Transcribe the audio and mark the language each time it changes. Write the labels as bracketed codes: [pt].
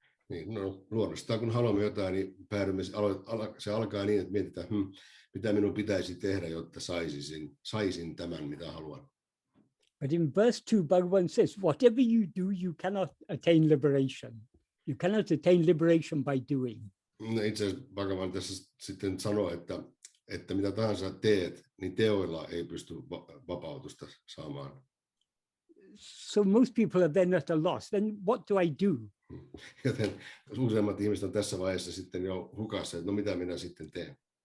[fi] Niin, no, luonnostaan kun haluamme jotain, niin se alkaa niin, että mietitään, mitä minun pitäisi tehdä, jotta saisin tämän, mitä haluan. [en] But in verse 2, Bhagavan says, whatever you do, you cannot attain liberation. You cannot attain liberation by doing. [fi] No, itse asiassa Bhagavan tässä sitten sanoo, että mitä tahansa teet, niin teoilla ei pysty vapautusta saamaan. [en] So most people are then at a loss. Then what do I do? [fi] Joten useimmat ihmiset on tässä vaiheessa sitten jo hukassa, että no mitä minä sitten teen.